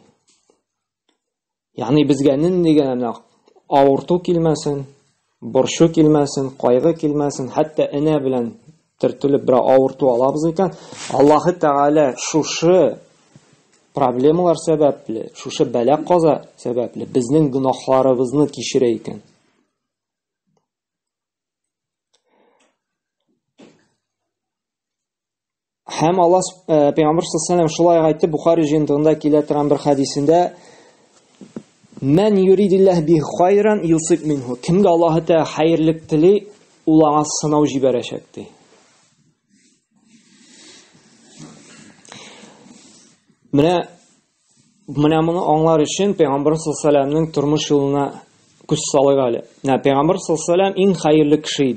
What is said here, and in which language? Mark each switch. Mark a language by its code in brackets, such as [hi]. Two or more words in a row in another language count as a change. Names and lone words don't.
[tt] Ягъни безгә нинди генә авырту килмәсен, борчу килмәсен, кайгы килмәсен, хәтта энә белән төртелеп бер авырту алабыз икән, Аллаһы Тәгалә шушы проблемалар сәбәпле, шушы бәла-каза сәбәпле безнең гынахларыбызны кичерә икән. Һәм Аллаһ Пәйгамбәр саллаллаһу шулай әйтте, Бухари җыентыгында килә торган бер хәдисендә: [ar] "من يرد الله به خيرا يصب منه." [tt] Кемгә Аллаһы Тәгалә хәерлек тели, ул аңа сынау җибәрәчәк ди. Менә Менә моны аңлар өчен Пәйгамбер [ar] صلى الله عليه وسلم [tt] тормыш юлына күз салыйк әле. Пәйгамбер [ar] صلى الله عليه وسلم [tt] иң хәерле кеше иде.